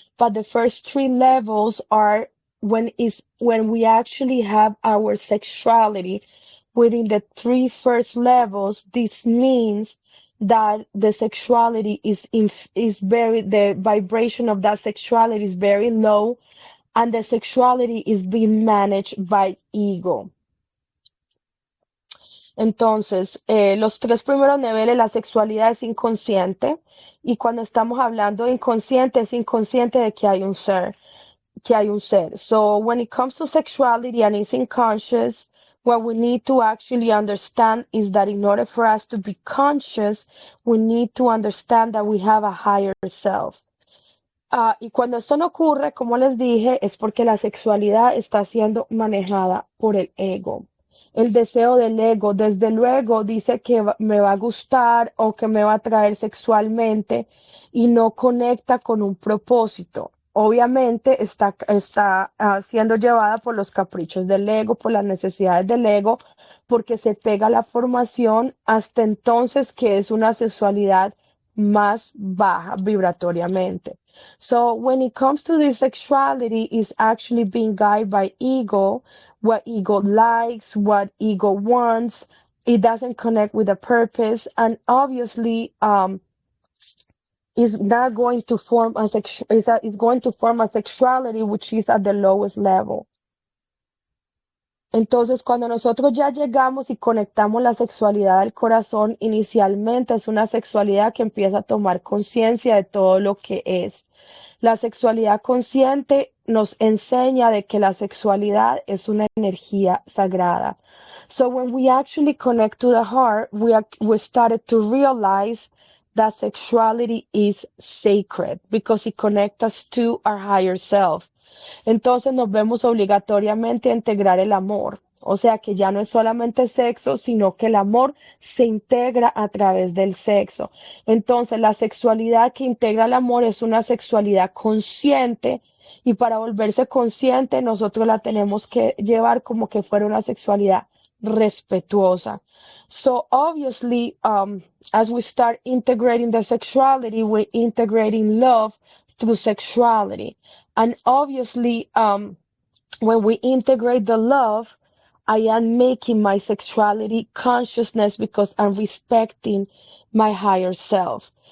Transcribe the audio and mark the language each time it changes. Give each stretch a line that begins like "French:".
English: But the first three levels are when we actually have our sexuality within the three first levels. This means that the sexuality is very, the vibration of that sexuality is very low, and the sexuality is being managed by ego.
Spanish: Entonces, los tres primeros niveles, la sexualidad es inconsciente y cuando estamos hablando de inconsciente, es inconsciente de que hay un ser, que hay un ser.
English: So, when it comes to sexuality and it's unconscious, what we need to actually understand is that in order for us to be conscious, we need to understand that we have a higher self.
Spanish: Y cuando esto no ocurre, como les dije, es porque la sexualidad está siendo manejada por el ego. El deseo del ego, desde luego, dice que me va a gustar o que me va a atraer sexualmente y no conecta con un propósito. Obviamente está siendo llevada por los caprichos del ego, por las necesidades del ego, porque se pega a la formación hasta entonces que es una sexualidad más baja vibratoriamente.
English: So when it comes to this sexuality, is actually being guided by ego, what ego likes, what ego wants. It doesn't connect with a purpose, and obviously, is not going to form is going to form a sexuality which is at the lowest level.
Spanish: Entonces, cuando nosotros ya llegamos y conectamos la sexualidad al corazón, inicialmente es una sexualidad que empieza a tomar conciencia de todo lo que es. La sexualidad consciente nos enseña de que la sexualidad es una energía sagrada.
English: So when we actually connect to the heart, we started to realize that sexuality is sacred because it connects us to our higher self.
Spanish: Entonces nos vemos obligatoriamente a integrar el amor. O sea que ya no es solamente sexo, sino que el amor se integra a través del sexo. Entonces la sexualidad que integra el amor es una sexualidad consciente y para volverse consciente nosotros la tenemos que llevar como que fuera una sexualidad respetuosa.
English: So obviously, as we start integrating the sexuality, we're integrating love through sexuality. And obviously, when we integrate the love, I am making my sexuality consciousness because I'm respecting my higher self.